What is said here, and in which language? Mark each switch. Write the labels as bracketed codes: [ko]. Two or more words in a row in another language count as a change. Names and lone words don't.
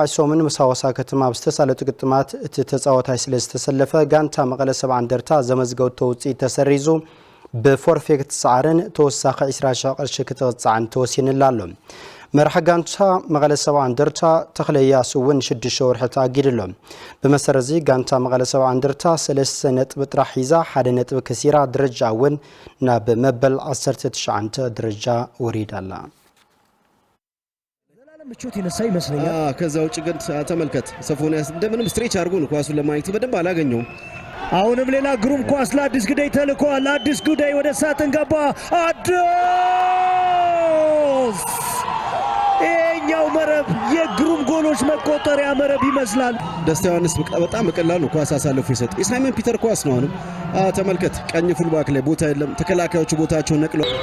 [ti] ሶምን ምስ ሃዋሳ ከተማ ብዝተሳለጡ ግጥማት እቲ ተጻዋታይ ስለ ዝተሰለፈ ጋንታ መቐለ ሰብዓ እንደርታ ዘመዝገበቶ ውጽኢት ተሰሪዙ በፎርፌ ክትሰዓርን ተወሳኺ 20 ቅርሺ ክትቕጻዕን ተወሲንላ ኣሎ መርሐ ጋንታ መቐለ ሰብዓ እንደርታ ተኽለያስ እውን 6 ወርሒ ተኣጊድሎ ብመሰረዚ ጋንታ መቐለ ሰብዓ እንደርታ 3 ነጥብ ጥራሕ ሒዛ 1 ነጥብ ከሲራ ደረጃ እውን ናብ መበል 19 ደረጃ ወሪዳላ [am] ምቾት ይነሳ ይመስለኛል ከዛ ውጭ ግን ተመልከት ሶፎንያስ እንደምንም ስትሬች አድርጎ ነው ኳሱን ለማየት በደንብ አላገኘውም አሁንም ሌላ ግሩም ኳስ ለአዲስ ጉዳይ ተልኳል ለአዲስ ጉዳይ ወደ ሳጥን ገባ አዲስ የኛው መረብ የግሩም ጎሎች መቆጠሪያ መረብ ይመስላል ደስታ ዮሐንስ በጣም በቀላሉ ነው ኳስ አሳልፎ ይሰጥ የሳይመን ፒተር ኳስ ነው አሁንም ተመልከት ቀኝ ፉልባክ ላይ ቦታ የለም ተከላካዮቹ ቦታቸውን ነቅሎ